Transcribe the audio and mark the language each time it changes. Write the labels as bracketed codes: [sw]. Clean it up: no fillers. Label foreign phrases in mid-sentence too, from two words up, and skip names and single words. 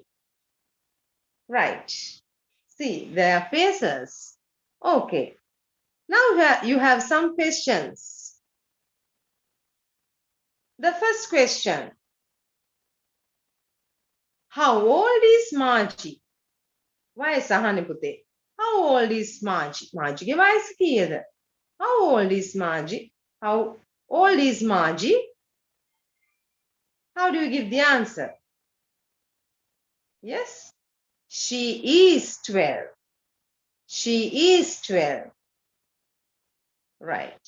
[en] Right. See their faces. Okay. Now you have some questions. The first question. How old is Margie? [si] වයස අහන්නේ පුතේ. [en] How old is Margie? [si] Margie ගේ වයස කීයද? [en] How old is Margie? How old is Margie? How do you give the answer? Yes. She is 12. She is 12. Right.